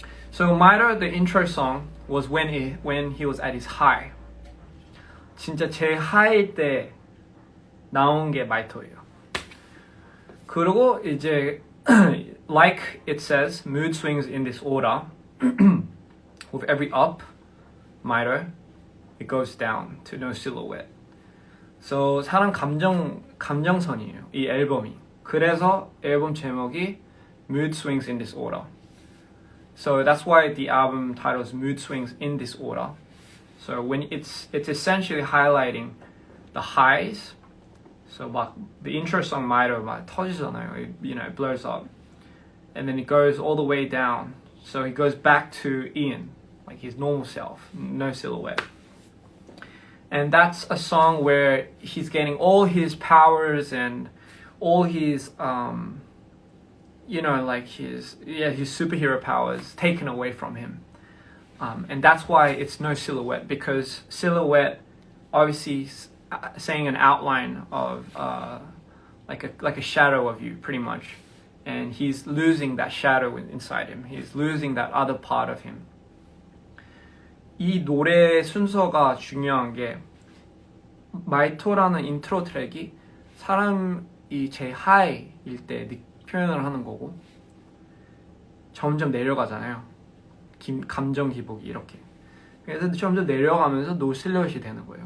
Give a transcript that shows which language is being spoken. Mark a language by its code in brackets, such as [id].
[en] So Milo, the intro song, was when he was at his high. [ko] 진짜 제 하이일 때 나온 게 마이토예요. 그리고 이제 [en] like it says, mood swings in this order. With every up, Milo, it goes down to No Silhouette. [ko] So 사람 감정선이에요. 이 앨범이. 그래서 앨범 제목이 Mood Swings in This Order. [en] So that's why the album title is Mood Swings in This Order. So when it's essentially highlighting the highs. So 막 the intro song Milo 막 [ko] 터지잖아요. [en] It blows up. And then it goes all the way down. So he goes back to Ian, like his normal self, No Silhouette. And that's a song where he's getting all his powers and all his like his superhero powers taken away from him. And that's why it's No Silhouette, because silhouette obviously saying an outline of like a shadow of you pretty much. And he's losing that shadow inside him. He's losing that other part of him. [ko] 이 노래 순서가 중요한 게 마이토라는 인트로 트랙이 사람이 제 하이일 때 표현을 하는 거고 점점 내려가잖아요. 감정 기복이 이렇게. 그래서 점점 내려가면서 노 실루엣이 되는 거예요.